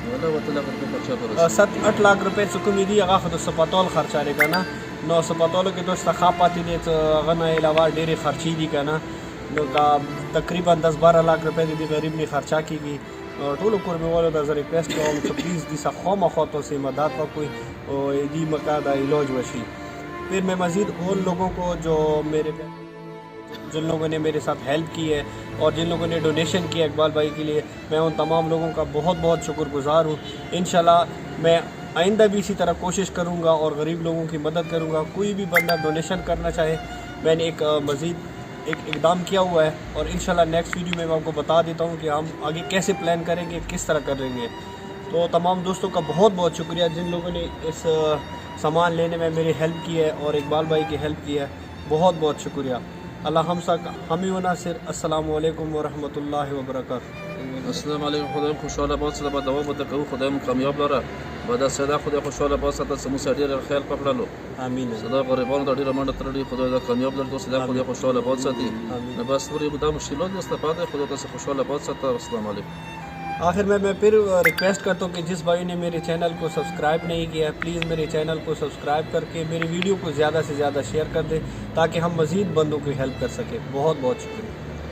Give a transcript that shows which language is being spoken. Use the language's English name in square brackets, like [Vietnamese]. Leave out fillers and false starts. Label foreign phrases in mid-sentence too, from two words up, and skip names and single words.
[Pashto] 7-8 لاکھ روپے څه کومې دي، هغه خو د سپتال خرچه دی که نه، نو سپتالو کې دوست ته ښه پاتې دی، هغه نه علاوه ډېرې خرچې دي که نه، نو تقریبا 10-12 لاکھ روپے د دې غریب نه خرچه کېږي۔ ټولو کورمیوالو ته زه ریکویسٹ کوم چې پلیز دې سره خامخا تاسې مدد وکړئ اور دې مکا دا علاج وشي۔ [Urdu] پھر میں مزید ان لوگوں کو جن لوگوں نے میرے ساتھ ہیلپ کی ہے اور جن لوگوں نے ڈونیشن کیا اقبال بھائی کے لیے، میں ان تمام لوگوں کا بہت بہت شکر گزار ہوں۔ انشاءاللہ میں آئندہ بھی اسی طرح کوشش کروں گا اور غریب لوگوں کی مدد کروں گا۔ کوئی بھی بندہ ڈونیشن کرنا چاہے، میں نے ایک مزید اقدام کیا ہوا ہے، اور انشاءاللہ نیکسٹ ویڈیو میں آپ کو بتا دیتا ہوں کہ ہم آگے کیسے پلان کریں گے، کس طرح کریں گے۔ تو تمام دوستوں کا بہت بہت شکریہ جن لوگوں نے اس سامان لینے میں میری ہیلپ کی ہے اور اقبال بھائی کی ہیلپ کی ہے، بہت بہت شکریہ۔ اللہ ہمیں و ناصر، [Arabic] السلام علیکم ورحمۃ اللہ وبرکاتہ۔ [Pashto] السلام علیکم، خدای خوشحاله آباد ساته، به دوام ورته کوو، خدای مو کامیاب لره، به دا صدا خدای خوشحاله آباد ساته، چې موږ سره ډېر خیال پکړلو، آمین، صدا غریبانو ته ډېره منډه تړلې، خدای دا کامیاب لره، صدا خدای خوشحاله آباد ساتي، نو بس نور یې دا مشکلات دي، استفاده خدای تاسو خوشحاله آباد ساته. السلام علیکم. [Urdu] آخر میں پھر ریکویسٹ کرتا ہوں کہ جس بھائی نے میرے چینل کو سبسکرائب نہیں کیا ہے پلیز میرے چینل کو سبسکرائب کر کے میری ویڈیو کو زیادہ سے زیادہ شیئر کر دیں تاکہ ہم مزید بندوں کی ہیلپ کر سکیں. بہت بہت شکریہ.